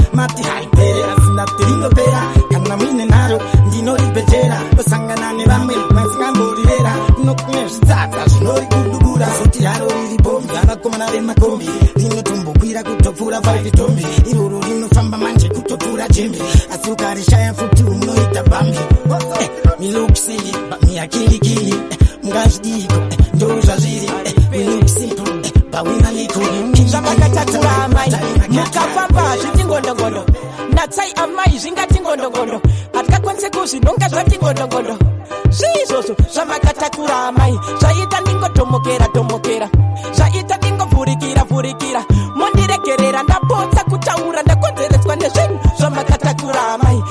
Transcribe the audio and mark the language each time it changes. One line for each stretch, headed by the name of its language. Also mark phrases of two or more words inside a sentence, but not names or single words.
Shona: Mati hai pere, asi ndati rinopera. Kana muine nharo, ndinoribhejera. Ndosangana nevamwe, vasingamborirera. Kuno kune zvitsatsa, zvinori kudubura. Zoti haro riri bombi, ravakomana vemakombi. Rinotombokwira kutopfuura five tombi. Iroro rinofamba manje kutopfuura jembe. Asi ukarishaya futi unoita bambi.
Jamaican Creole English: Eh, me look silly, but me a killy killy.
Shona: Eh, mungazvidiko, eh, ndo zvazviri.
Jamaican Creole English: Eh, we look simple, eh, but we na little.
Shona: Zvamakatakura amai, mukafamba zviti ngondongondo. Natsai amai, zvingati ngondongondo. Hatikakwanisi kuzvinonga zvati ngondongondo. Zviizvozvo zvamakatakura amai, zvaita ndingotomokera, tomokera. Zvaita ndingovhurikira, vhurikira. Mondiregerera, ndapotsa kutaura, ndakonzeretswa nezvinhu zvamakatakura amai.